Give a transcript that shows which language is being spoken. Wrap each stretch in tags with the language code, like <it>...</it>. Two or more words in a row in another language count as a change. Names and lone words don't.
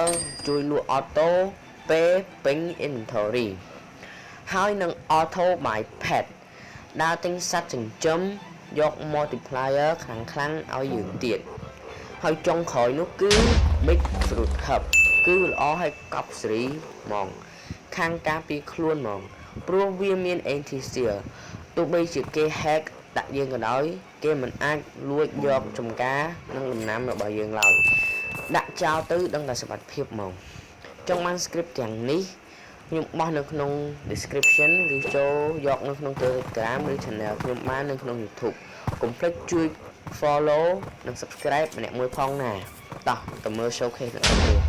<km>ជួយលក់</km> <en>Auto Pay</en> <km>ពេញ Inventory ហើយនឹង</km> <en>Auto Buy Pet</en> <km>ដើរទិញសត្វចិញ្ចឹមយក multiplier ខ្លាំងៗឲ្យយើងទៀតហើយចុងក្រោយនោះ គឺ Big Fruit Hub គឺល្អឲ្យកប់សេរីហ្មងខាងការពារខ្លួនហ្មងព្រោះវាមាន anti-steal ទោះបីជាគេ hack ដាក់យើងក៏ដោយគេមិនអាចលួចយកចំការនិងដំណាំរបស់យើងឡើយដាក់ចោលទៅដឹងតែសុវត្ថិភាពហ្មងចង់បាន script ទាំងនេះខ្ញុំបោះនៅក្នុង description ឬចូលយកនៅក្នុង Telegram ឬ channel ខ្ញុំបាននៅក្នុង YouTube កុំភ្លេចជួយ follow និង subscribe ម្នាក់មួយផងណាតោះទៅមើល showcase ទាំងអស់គ្នា</km>